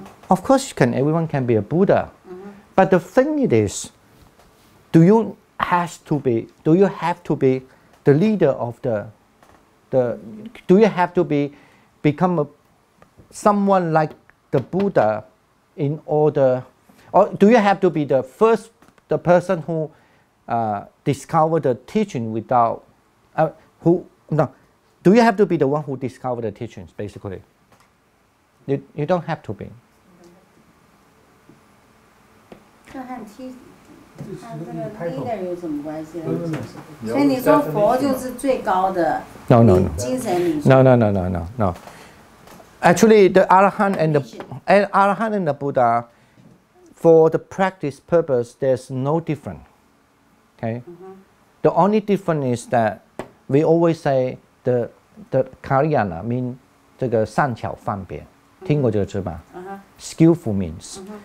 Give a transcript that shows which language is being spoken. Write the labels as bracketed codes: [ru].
[en] Of course everyone can be a Buddha, but the thing it is, do you have to be the leader of the do you have to become someone like the Buddha in order, or do you have to be the person who discovered the teaching without do you have to be the one who discovered the teachings? Basically, you don't have to be. [zh] 这和这个 leader 有什么关系呢？所以你说佛就是最高的精神领袖。 [en] No. Actually, the Arahant and the Buddha, for the practice purpose, there's no difference. Okay, the only difference is that we always say the Kalyana mean [zh] 这个善巧方便，听过这个字吧？ [en] Skillful means.